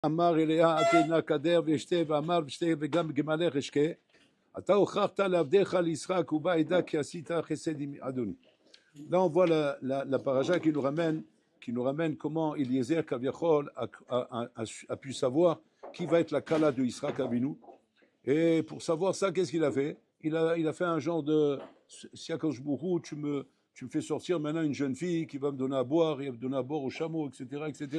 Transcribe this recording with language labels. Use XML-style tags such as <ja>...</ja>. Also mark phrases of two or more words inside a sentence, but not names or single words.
<he>אמר אליה אתנה קדר ואשתה ואמר ושתה וגם גמלך אשקה אתה הוכחת לעבדיך ליצחק ובא עדה כי עשית חסד עם אדוני.</he> <fr>Là on voit la paracha qui nous ramène comment Eliezer Kaviachol a pu savoir qui va être la Kala de Yitzhak Avinu. Et pour savoir ça, qu'est-ce qu'il a fait? Il a fait un genre de Siakosh Bourou, tu me fais sortir maintenant une jeune fille qui va me donner à boire, et va me donner à boire au chameau, etc., etc.</fr>